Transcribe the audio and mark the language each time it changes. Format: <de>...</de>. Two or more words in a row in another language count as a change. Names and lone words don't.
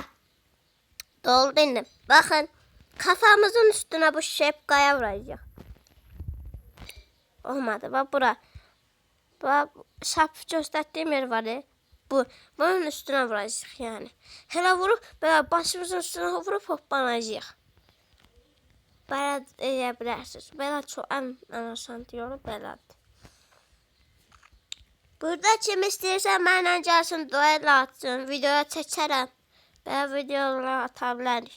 <tr>Doldu indi. Bakın. Kafamızın üstüne bu şapkaya vuracaq. Olmadı. Bak bura. Bak şap göstərdiyim yer var ya. Bunun üstüne vuracaq yani. Hele vurup böyle başımızın üstüne vurup hoppanacaq.</tr> <az>Belə edə bilərsiniz. Belə çox ən asan yolu belədir. Burada kim istəyirsə mənlə gəlsin, duel atsın, videoya çəkərəm. Belə videoları ata bilərik.</az>